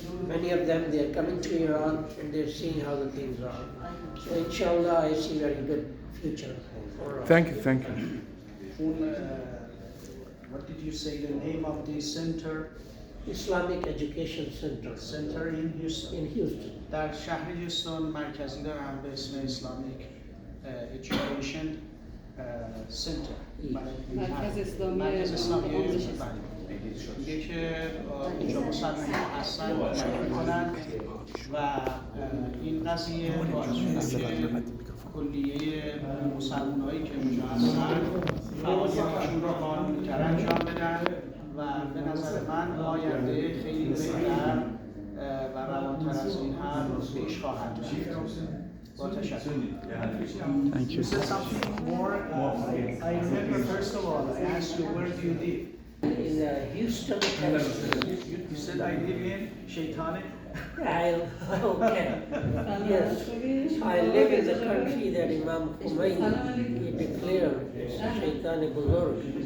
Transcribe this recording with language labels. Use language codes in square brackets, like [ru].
[en] Many of them, they're coming to Iran and they're seeing how the things are. So inshallah, I see very good future for us. Thank you. What did you say the name of the center? Islamic Education Center Center in Houston. in Houston. [fa] در شهر هیوستون مرکزی دارن به اسم Islamic Education Center. مرکز اسلامی مرکز اسلامی آموزش میگه که اینجا مسلمان هستن میکنن و این قضیه باعث شده که کلیه مسلمان هایی که اونجا هستن فعالیتشون رو قانونی‌تر انجام بدن و به نظر من آینده خیلی بهتر و روانتر از این هم پیش خواهد رفت. با تشکر. [en] Thank you. You said something more. I remember first of all, I asked you where do you live? In Houston, Texas. You said I live in Shaitanic. Okay. Yes, I live in the country that Imam Khomeini he declared it's Shaitani Buzurg.